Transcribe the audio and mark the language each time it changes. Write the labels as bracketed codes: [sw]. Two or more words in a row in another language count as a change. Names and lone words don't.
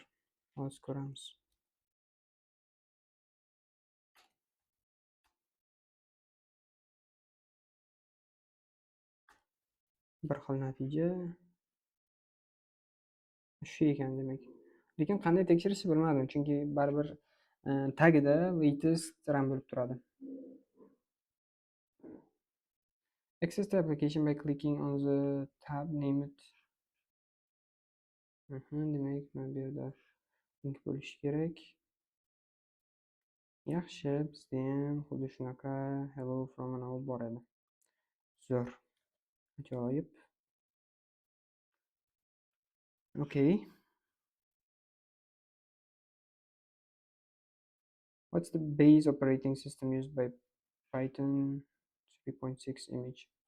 [uz] Hozir ko'ramiz. Bir xil natija. Shu ekan demak. Lekin qanday tekshirishni bilmadim, chunki baribir tagida [en] latest RAM [uz] bo'lib turadi. [en] Access the application by clicking on the tab named. [uz] Demak, mana bu yerda link bo'lishi kerak. Yaxshi, bizda ham xuddi shunaqa [en] hello from [uz] anavi bor edi. Zo'r. Ajoyib. [en] Okay. What's the base operating system used by Python 3.6 image?